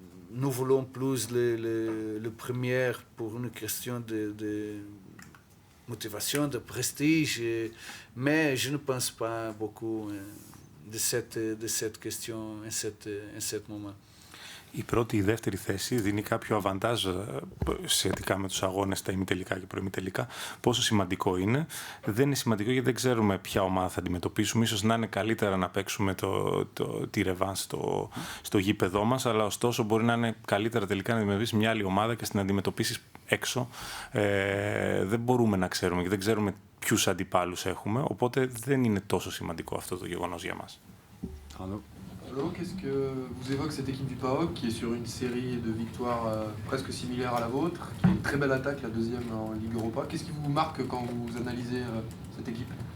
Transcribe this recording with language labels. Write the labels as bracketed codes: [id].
[fr] Nous voulons plus le premier pour une question de motivation, de prestige, mais je ne pense pas beaucoup de cette question en ce moment. [el] Η πρώτη ή η δεύτερη θέση δίνει κάποιο αβαντάζ σχετικά με τους αγώνες, τα ημιτελικά και προημιτελικά. Πόσο σημαντικό είναι. Δεν είναι σημαντικό γιατί δεν ξέρουμε ποια ομάδα θα αντιμετωπίσουμε. Ίσως να είναι καλύτερα να παίξουμε τη ρεβάνς στο γήπεδό μας, αλλά ωστόσο μπορεί να είναι καλύτερα τελικά να αντιμετωπίσεις μια άλλη ομάδα και στην αντιμετωπίσεις έξω. Δεν μπορούμε να ξέρουμε και δεν ξέρουμε ποιους αντιπάλους έχουμε, οπότε δεν είναι τόσο σημαντικό αυτό το γεγονός για μας. [fr] Alors, qu'est-ce que vous évoque cette équipe du PAOK qui est sur une série de victoires presque similaire à la vôtre, qui a une très belle attaque, la deuxième en Ligue Europa. Qu'est-ce qui vous marque quand vous analysez cette équipe?